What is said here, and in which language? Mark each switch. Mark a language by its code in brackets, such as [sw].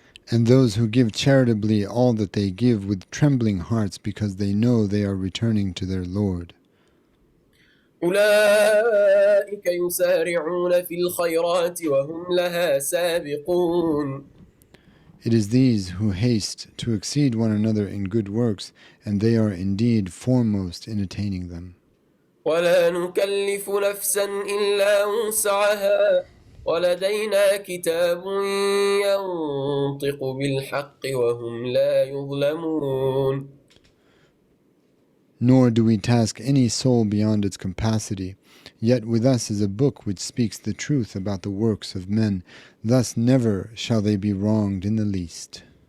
[en] and those who give charitably all that they give with trembling hearts because they know they are returning to their Lord. [ar] أولئك يسارعون في الخيرات وهم لها سابقون [en] It is these who haste to exceed one another in good works, and they are indeed foremost in attaining them. [ar] ولا نكلف نفسا إلا وسعها ولدينا كتاب ينطق بالحق وهم لا يظلمون [en] Nor do we task any soul beyond its capacity, yet with us is a book which speaks the truth about the works of men, thus never shall they be wronged in the least.